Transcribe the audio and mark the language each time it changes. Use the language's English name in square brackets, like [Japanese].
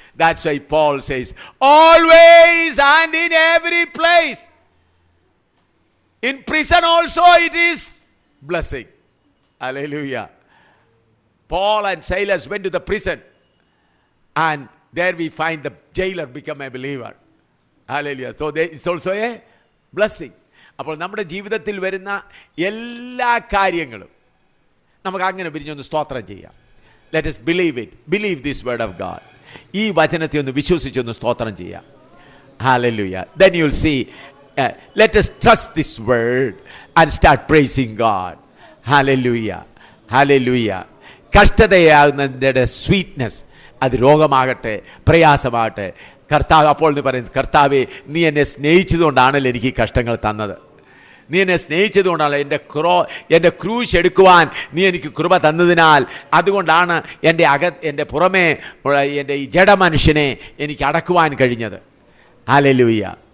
[English] That's why Paul says, always and in every place. In prison also it is blessing. Hallelujah. Paul and Silas went to the prison, and there we find the jailer become a believer. Hallelujah. So it's also a blessing. [Malayalam] അപ്പോൾ നമ്മുടെ ജീവിതത്തിൽ വരുന്ന എല്ലാ കാര്യങ്ങളും നമുക്ക് അങ്ങനെ പിരിഞ്ഞൊന്ന് സ്തോത്രം ചെയ്യാം. [English] Let us believe it. Believe this word of God. [Malayalam] ഈ വചനത്തെ ഒന്ന് വിശ്വസിച്ചൊന്ന് സ്തോത്രം ചെയ്യാം. [English] Hallelujah. Then you'll see. Let us trust this word and start praising God. Hallelujah. Hallelujah. [Malayalam] കഷ്ടതയാകുന്നതിൻ്റെ sweetness, അത് രോഗമാകട്ടെ പ്രയാസമാകട്ടെ, കർത്താവ് അപ്പോൾ എന്ന് പറയുന്നത്, കർത്താവെ, നീ എന്നെ സ്നേഹിച്ചതുകൊണ്ടാണല്ലോ എനിക്ക് ഈ കഷ്ടങ്ങൾ തന്നത്. നീ എന്നെ സ്നേഹിച്ചതുകൊണ്ടാണ് എൻ്റെ ക്രൂശ് എടുക്കുവാൻ നീ എനിക്ക് കൃപ തന്നതിനാൽ, അതുകൊണ്ടാണ് എൻ്റെ പുറമേ എൻ്റെ ഈ ജഡമനുഷ്യനെ എനിക്ക് അടക്കുവാൻ കഴിഞ്ഞത്. ഹല്ലേലൂയ.